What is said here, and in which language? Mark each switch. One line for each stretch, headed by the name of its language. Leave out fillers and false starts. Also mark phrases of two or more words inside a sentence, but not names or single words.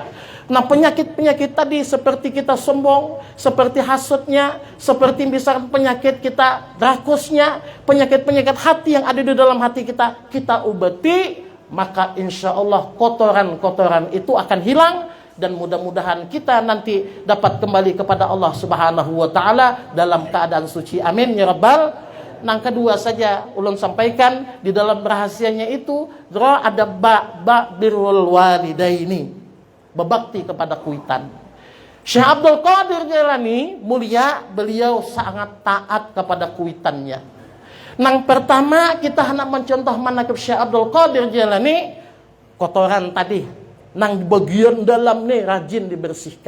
Indonesian: Nah, penyakit-penyakit tadi seperti kita sombong, seperti hasutnya, seperti misalkan penyakit kita rakusnya, penyakit-penyakit hati yang ada di dalam hati kita obati, maka
Arabic: إن شاء الله
Indonesian: kotoran-kotoran itu akan hilang dan mudah-mudahan kita nanti dapat kembali kepada Allah
Arabic: سبحانه وتعالى
Indonesian: dalam keadaan suci.
Arabic: آمين يا رب.
Banjar: Nang kedua saja ulun sampaikan di dalam rahasianya itu ada ba
Arabic: بر الوالدين.
Banjar: Berbakti kepada kuitan. Syekh Abdul Qadir Jailani mulia, beliau sangat taat kepada kuitannya. Nang pertama kita hendak mencontoh manaqib Syekh Abdul Qadir Jailani, kotoran tadi nang bagian dalam nih rajin dibersihkan.